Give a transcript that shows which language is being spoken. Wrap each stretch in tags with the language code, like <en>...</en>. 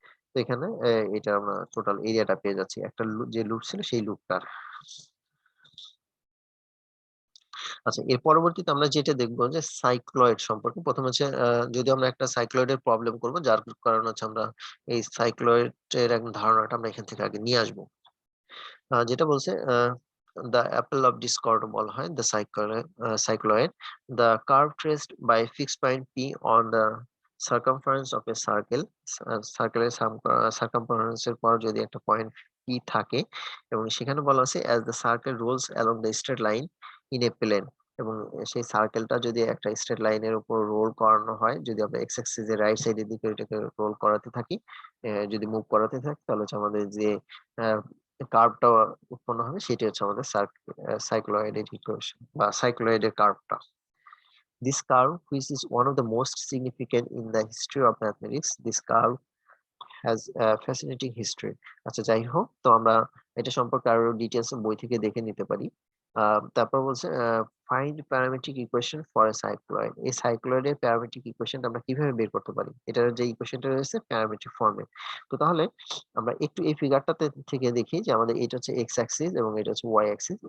<bn>তো এখানে এটা আমরা টোটাল এরিয়াটা পেয়ে যাচ্ছি। একটা যে লুপ ছিল সেই লুপটার। আচ্ছা এর পরবর্তীতে আমরা যেটা দেখব যে সাইক্লয়েড সম্পর্কে। ১ম হচ্ছে যদি আমরা একটা সাইক্লয়েড এর প্রবলেম করব যার কারণে হচ্ছে আমরা এই সাইক্লয়েড এর এক ধারণাটা আমরা এখান থেকে আগে নিয়ে আসব। যেটা বলছে</bn> <en>the apple of discord</en> <bn>বলা হয়</bn> <en>the cycloid the curve traced by fixed point p on the circumference of a circle,</en> <bn>সার্কেলের সার্কামফারেন্স এর পর যদি একটা পয়েন্ট পি থাকে এবং সেখানে বলা আছে</bn> <en>as the circle rolls along the straight line in a plane,</en> <bn>এবং সেই সার্কেলটা যদি একটা স্ট্রেট লাইনের উপর রোল করানো হয়, যদি আমরা এক্স অ্যাক্সিস এর রাইট সাইডের দিকে ওইটাকে রোল করাতে থাকি, যদি মুভ করাতে থাকি, তাহলে হচ্ছে আমাদের যে কার্ভটা উৎপন্ন হবে সেটি হচ্ছে আমাদের সাইক্লয়েডের ইকুয়েশন বা সাইক্লয়েডের কার্ভটা।</bn> <en>This curve, which is one of the most significant in the history of mathematics, this curve has a fascinating history.</en> <bn>আচ্ছা, যাই হোক, তো আমরা এটা সম্পর্কে আরো ডিটেইলস বই থেকে দেখে নিতে পারি। তারপর বলছে</bn> <en>Find parametric equation for a cycloid.</en> <bn>এই সাইক্লয়েডের প্যারামেট্রিক ইকুয়েশনটা আমরা কিভাবে বের করতে পারি? এটার যে ইকুয়েশনটা রয়েছে প্যারামেট্রিক ফর্মে। তো তাহলে আমরা একটু এই ফিগারটাতে থেকে দেখি যে আমাদের এটা হচ্ছে এক্স অ্যাক্সিস এবং এটা হচ্ছে ওয়াই অ্যাক্সিস।</bn>